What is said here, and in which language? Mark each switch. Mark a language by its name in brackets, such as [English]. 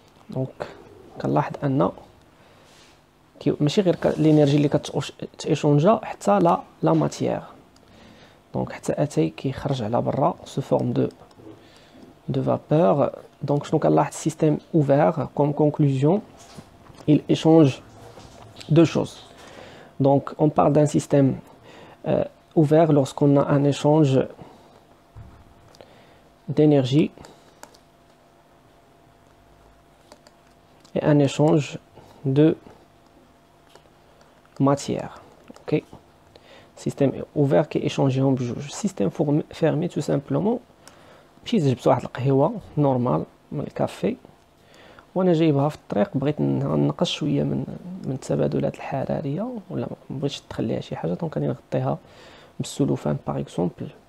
[Arabic] دونك كنلاحظ ان ماشي غير الانرجي اللي كتيشونجا، حتى لا ماتيير. دونك حتى اتاي كيخرج على برا سو فورم دو vapeur. دونك شنو كنلاحظ؟ السيستيم اوفير كوم كونكلوزيون [French] il échange deux choses. Donc on parle d'un système ouvert lorsqu'on a un échange d'énergie et un échange de matière. Ok, système ouvert qui échange [Arabic] هم بجوج. [French] système fermé tout simplement [Arabic] مشيت جبت واحد القهوه نورمال من الكافي وانا جايبها في الطريق، بغيت نقص شويه من التبادلات الحراريه، ولا ما بغيتش تخليها شي حاجه، دونك غادي نغطيها بالسلوفان باغ اكزومبل.